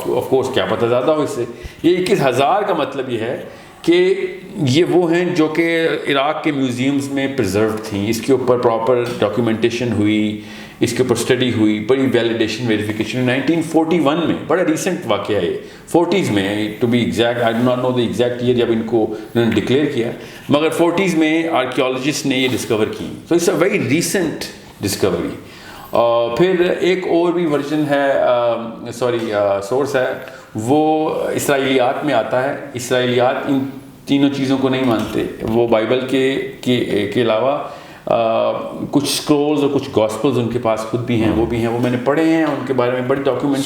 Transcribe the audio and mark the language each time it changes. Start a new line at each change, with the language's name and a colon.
Urdu: Of course کیا پتہ زیادہ ہو اس سے. یہ 21,000 کا مطلب یہ ہے کہ یہ وہ ہیں جو کہ عراق کے میوزیمز میں پرزروڈ تھیں، اس کے اوپر پراپر ڈاکیومنٹیشن ہوئی، اس کے اوپر اسٹڈی ہوئی، بڑی ویلیڈیشن ویریفیکیشن. 1941 میں بڑا ریسنٹ واقعہ ہے، 40s میں
English: to be exact, I do not know the exact year
Urdu: جب ان کو انہوں نے ڈکلیئر کیا، مگر 40s میں آرکیولوجسٹ نے یہ ڈسکور کی.
English: So it's a very recent discovery.
Urdu: پھر ایک اور بھی ورژن ہے، سورس ہے، وہ اسرائیلیات میں آتا ہے. اسرائیلیات ان تینوں چیزوں کو نہیں مانتے. وہ بائبل کے علاوہ کچھ سکرولز اور کچھ گاسپلز ان کے پاس خود بھی ہیں، وہ میں نے پڑھے ہیں، ان کے بارے میں بڑی ڈاکیومنٹریز،